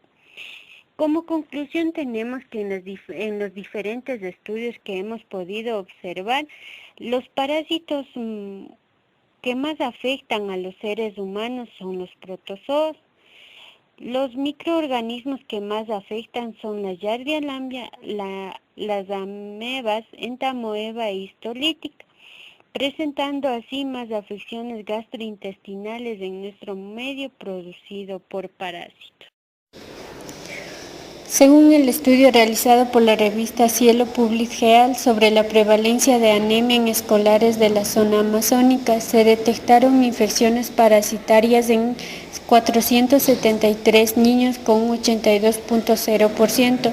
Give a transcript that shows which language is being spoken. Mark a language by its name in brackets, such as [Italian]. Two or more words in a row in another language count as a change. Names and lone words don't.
[Spanish] Como conclusión tenemos que en los diferentes estudios que hemos podido observar, los parásitos que más afectan a los seres humanos son los protozoos. Los microorganismos que más afectan son la Giardia lamblia, las amebas, entamoeba e histolítica, presentando así más afecciones gastrointestinales en nuestro medio producido por parásitos. Según el estudio realizado por la revista Cielo Public Health sobre la prevalencia de anemia en escolares de la zona amazónica, se detectaron infecciones parasitarias en 473 niños con un 82.0%.